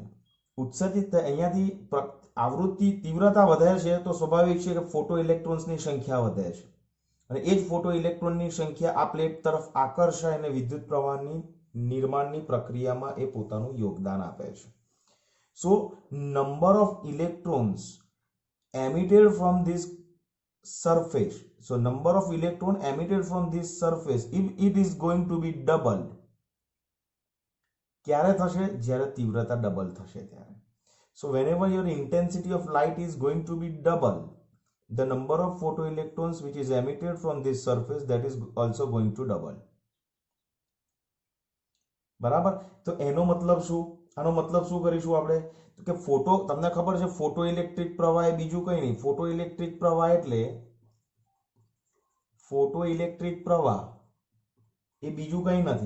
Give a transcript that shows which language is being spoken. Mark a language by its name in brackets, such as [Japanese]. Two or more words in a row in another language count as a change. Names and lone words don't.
[Gujarati] ઉત્સર્જિત અહીંયાથી આવૃત્તિ તીવ્રતા વધે છે તો સ્વાભાવિક છે કે [English] photo electronsની [Gujarati] સંખ્યા વધે છે અને એ જ [English] photo electronની [Gujarati] સંખ્યા આ પ્લેટ તરફ આકર્ષાય અને વિદ્યુત પ્રવાહની નિર્માણની પ્રક્રિયામાં એ પોતાનું યોગદાન આપે છે. [English] so number of electrons emitted from this surface, so number of electron emitted from this surface, if it is going to be doubled, [Gujarati] ક્યારે થશે? જ્યારે તીવ્રતા ડબલ થશે ત્યારે. [English] So whenever your intensity of light is going to be double, the number of photoelectrons which is emitted from this surface, that is also going to double. [Gujarati] બરાબર? તો એનો મતલબ શું? આનો મતલબ શું કરીશું આપણે? કે તમને ખબર છે [English] photo electric [Gujarati] પ્રવાહ એ બીજું કંઈ નહીં. [English] photo electric [Gujarati] પ્રવાહ એટલે [English] photo electric [Gujarati] પ્રવાહ એ બીજું કંઈ નથી.